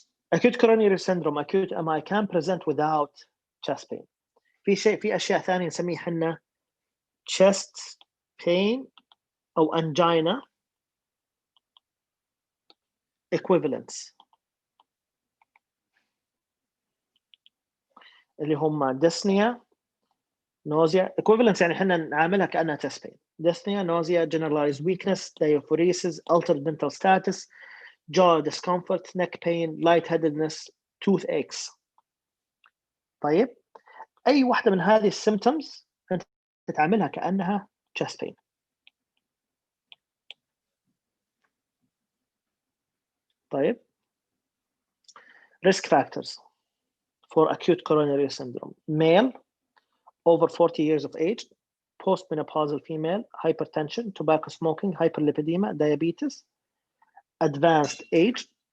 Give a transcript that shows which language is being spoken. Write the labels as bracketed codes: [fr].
[en] Acute coronary syndrome, acute MI can present without chest pain. [ar] في أشياء ثانية نسميها حنا chest pain أو [en] angina equivalents [ar] اللي هم dyspnea, nausea. Equivalents يعني حنا نعاملها كأنها chest pain. [en] Dyspnea, nausea, generalized weakness, diaphoresis, altered mental status, jaw discomfort, neck pain, lightheadedness, toothaches. [ar] طيب أي واحدة من هذه السيمبتومز أنت تتعاملها كأنها chest pain. طيب [en] risk factors for acute coronary syndrome: male, over 40 years of age, postmenopausal female, hypertension, tobacco smoking, hyperlipidemia, diabetes, advanced age,